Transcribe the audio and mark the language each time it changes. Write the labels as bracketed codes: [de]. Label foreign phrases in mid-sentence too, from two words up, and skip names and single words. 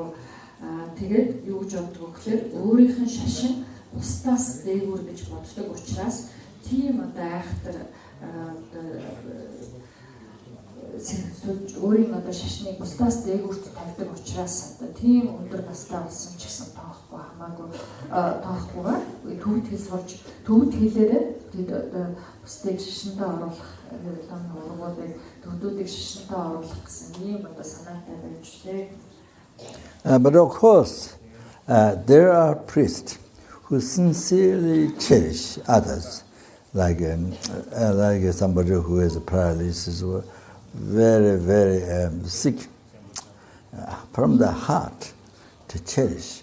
[mn] Тэгээд юу гэж боддог вэ гэхээр өөрийнх нь шашин бусдаас дээгүүр гэж боддог учраас тийм одоо айхтар өөрийн одоо шашныг бусдаас дээгүүрт тавьдаг учраас одоо тийм өндөр настай болсон ч гэсэн тоохгүй хамаагүй тоохгүйгээр төвд хэлж төвд хэлээрээ тэд одоо бусдыг шашиндаа оруулах Лама ургуудыг төвдүүдийг шашиндаа оруулах гэсэн ийм одоо санаатай байж тээ. [en] But of course, there are priests who sincerely cherish others, like somebody who has a paralysis or very, very sick, from the heart to cherish.